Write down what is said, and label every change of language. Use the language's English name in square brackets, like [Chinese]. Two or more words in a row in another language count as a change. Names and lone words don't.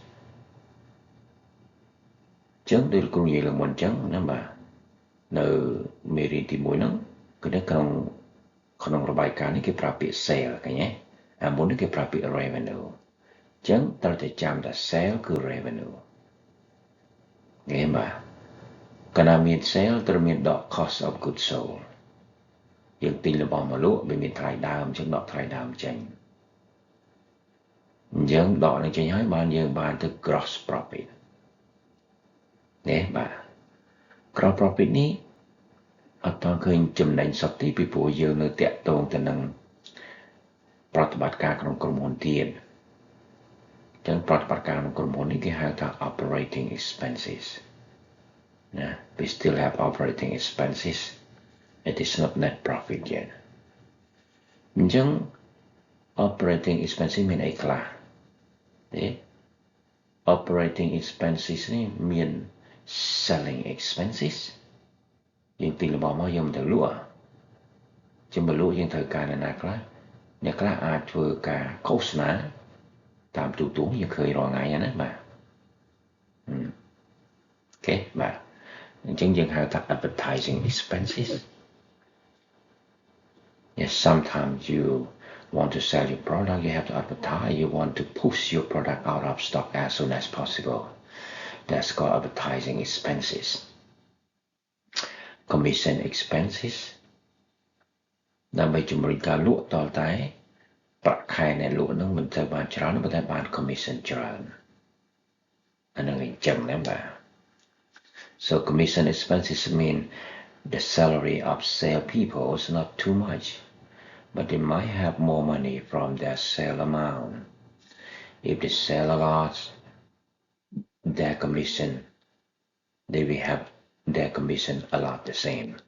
[Khmer] ចឹងដូចលោកគ្រូនិយាយឡើងមុនចឹងណាបាទនៅមេរៀនទី1ហ្នឹងគឺនៅក្នុងរបាយការណ៍នេះគេប្រើពាក្យ sale ឃើញទេអាមុននេះគេប្រើពាក្យ revenue ចឹងត្រូវតែចាំថា sale គឺ revenue ឃើញបាទកាលណាមាន sale ត្រូវមានដក [English] cost of goods sold [Khmer] យើងទិញរបស់មកលក់វាមានថ្លៃដើមចឹងដកថ្លៃដើមចេញ អញ្ចឹងដកនឹងចេញហើយបានយើងបានទៅ [English] gross profit [Khmer] នេះបាទ [English] gross profit [Khmer] នេះអត់ទាន់ឃើញចំណេញសុទ្ធទេពីព្រោះយើងនៅតាក់ទ ងទៅនឹងប្រតិបត្តិការក្នុងក្រុមហ៊ុនទៀតចឹងប្រតិបត្តិការក្នុងក្រុមហ៊ុននេះគេហៅថា [English] operating expenses ណា we still have operating expenses it is not net profit yet អញ្ចឹង operating [Khmer] expenses មានអីខ្លះទេ [English] operating expenses [Khmer] នេះមាន [English] selling expenses [Khmer] យើងទិញរបស់មកយើងមិនត្រូវលក់ចាំបើលក់យើងត្រូវការណាខ្លះអ្នកខ្លះអាចធ្វើការឃោសនាតាមទូទស្សន៍យើងឃើញរាល់ថ្ងៃណាបាទអូខេបាទអញ្ចឹងយើងហៅថា [English] advertising expenses. Yes, sometimes you want to sell your product, you have to advertise, you want to push your product out of stock as soon as possible. That's called advertising expenses. Commission expenses [Khmer] ដើម្បីជំរុញការលក់តតែប្រាក់ខែអ្នកលក់នឹងមិនត្រូវបានច្រើនប៉ុន្តែបាន commission ច្រើនអានឹងអញ្ចឹងណាបាទ [English] So commission expenses mean the salary of salespeople is not too much, but they might have more money from their sale amount. If they sell a lot, their commission, they will have their commission a lot the same.